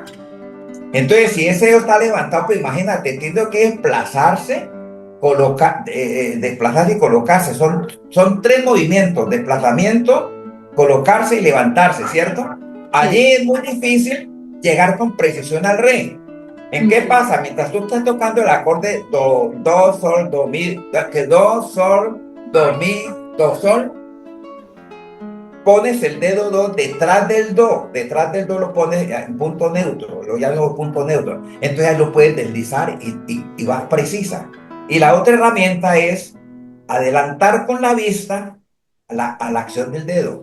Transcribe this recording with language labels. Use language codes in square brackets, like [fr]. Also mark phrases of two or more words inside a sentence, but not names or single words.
[es] Entonces, si ese dedo está levantado, pues imagínate, tiene que desplazarse, desplazarse y colocarse. Son tres movimientos: desplazamiento, colocarse y levantarse, ¿cierto? Allí es muy difícil llegar con precisión al re. ¿En qué pasa? Mientras tú estás tocando el acorde do, sol, do, mi, que do, sol, do, mi, do, sol, pones el dedo do detrás del do lo pones en punto neutro, lo llamo punto neutro. Entonces ahí lo puedes deslizar y vas precisa. Y la otra herramienta es adelantar con la vista a la acción del dedo.